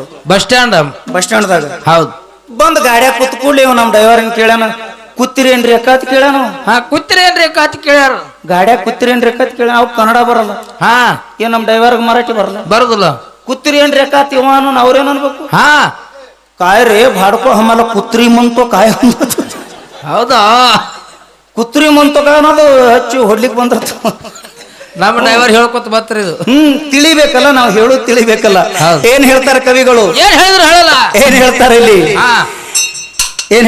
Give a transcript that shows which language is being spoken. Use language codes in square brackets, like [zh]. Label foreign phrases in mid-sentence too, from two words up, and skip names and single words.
[kn] ಬಸ್ ಸ್ಟ್ಯಾಂಡ್ದಾಗ ಹೌದು ಬಂದ್ ಗಾಡ್ಯಾಗ ಕೂತ್ ಕೂಡ್ಲಿ ಇವ್ ನಮ್ ಡ್ರೈವರ್ ಕೇಳ್ಯಾನ ಕೂತಿರೇನ್ರಿ ಅಕ್ಕಾತ್ ಕೇಳ್ಯಾನ. ಕೂತಿರೇನ್ರಿ ಅಕ್ಕಾತ್ ಕೇಳ್ಯಾರ. ಗಾಡ್ಯಾಗ ಕೂತಿರೇನ್ರಿ ಅಕ್ಕಾತ್ ಕೇಳ. ಅವ್ ಕನ್ನಡ ಬರಲ್ಲ. ಏನ್ ನಮ್ ಡ್ರೈವರ್ಗೆ ಮರಾಠಿ ಬರಲ್ಲ. ಬರುದಿಲ್ಲ. ಕೂತಿರೇನ್ರಿ ಅಕ್ಕಾತ್ ಇವ ಅವ್ರೇನ್ ಅನ್ಬೇಕು. [mr] काय रे भाडको आम्हाला कुत्री म्हणतो काय [kn] ಹೌದಾ [mr] कुत्री म्हणतो काय [kn] ಅನ್ನೋದು ಹಚ್ಚಿ ಹೊಡ್ಲಿಕ್ಕೆ ಬಂದಿರ್ತ ನಮ್ಮ ಡ್ರೈವರ್ ಹೇಳ್ಕೊತ ಬರ್ತಾರೆ ಇದು ತಿಳಿಬೇಕಲ್ಲ ನಾವು ಹೇಳೋದು ತಿಳಿಬೇಕಲ್ಲ ಹೌದು. ಏನ್ ಹೇಳ್ತಾರೆ ಕವಿಗಳು ಏನ್ ಹೇಳಿದ್ರು ಹೇಳಲ್ಲ ಏನ್ ಹೇಳ್ತಾರೆ ಇಲ್ಲಿ ಹಾ ಏನ್